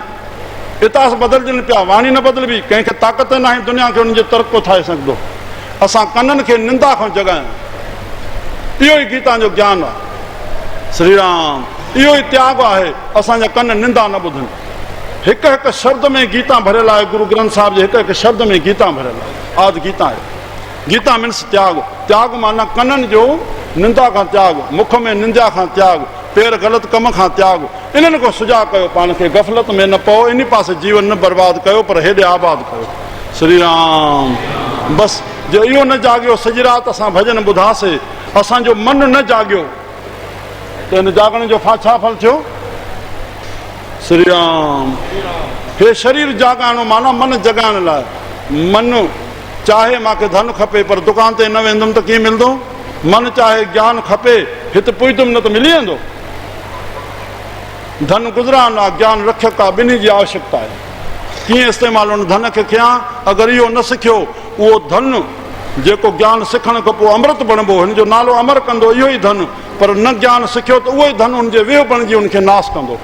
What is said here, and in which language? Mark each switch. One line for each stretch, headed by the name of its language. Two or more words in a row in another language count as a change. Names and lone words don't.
Sindhi: इतिहास बदिलजनि पिया, वाणी न बदिलबी। कंहिंखे ताक़त न आहे दुनिया खे हुनजे तर्क को ठाहे सघंदो। असां कननि खे निंदा खां जॻायूं, इहो ई गीता जो ज्ञान आहे। श्री राम। इहो ई त्याग आहे, असांजा कन निंदा न ॿुधनि। हिकु हिकु शब्द में गीता भरियल आहे। गुरु ग्रंथ साहिब जे हिकु हिकु शब्द में गीता भरियल आहे। आदि गीता आहे। गीता मीन्स त्याग। त्याग माना कननि जो निंदा खां त्याग, मुख में निंदा खां त्याग, पेर ग़लत कम खां त्याग, इन्हनि को सुजा कयो, पाण खे गफ़लत में न पओ, इन पासे जीवन न बर्बाद कयो पर हेॾे आबाद कयो। श्री राम। बस जो इहो न जाॻियो, सॼी राति असां भॼन ॿुधासीं, असांजो मन न जाॻियो त हिन जाॻण जो छा फल थियो? श्री राम। हे शरीर जाॻाइणो माना मन जॻाइण लाइ। मन चाहे मूंखे धन खपे पर दुकान ते न वेंदुमि त कीअं मिलंदो? मन चाहे ज्ञान खपे, हिते पुॼंदुमि न त मिली वेंदो। धन गुज़रान आहे, ज्ञान रक्षक आहे, ॿिन्ही जी आवश्यकता आहे। कीअं इस्तेमालु हुन धन खे कयां? अगरि इहो न सिखियो, उहो धन जेको ज्ञान सिखण खां पोइ अमृत बणिबो, हिन जो नालो अमर कंदो इहो ई धन, पर न ज्ञान सिखियो त उहो ई धन हुनजे वेह बणिजी हुनखे नाश कंदो।